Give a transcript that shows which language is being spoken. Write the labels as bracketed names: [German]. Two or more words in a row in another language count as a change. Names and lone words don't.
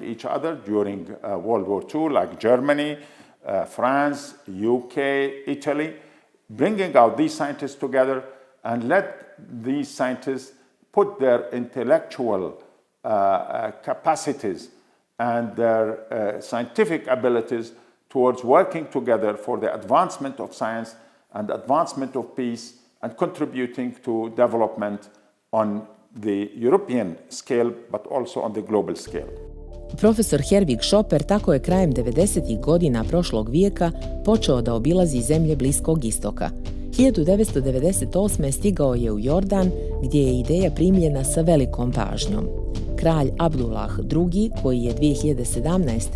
[English] each other during World War II, like Germany, France, UK, Italy, bringing out these scientists together and let these scientists put their intellectual capacities and their scientific abilities towards working together for the advancement of science and advancement of peace and contributing to development on the European scale, but also on the global scale. [Bosnian] Profesor Herwig Schoper tako je krajem 90. godina prošlog vijeka počeo da obilazi zemlje Bliskog istoka. 1998. stigao je u Jordan, gdje je ideja primljena sa velikom pažnjom. Kralj Abdullah II, koji je 2017.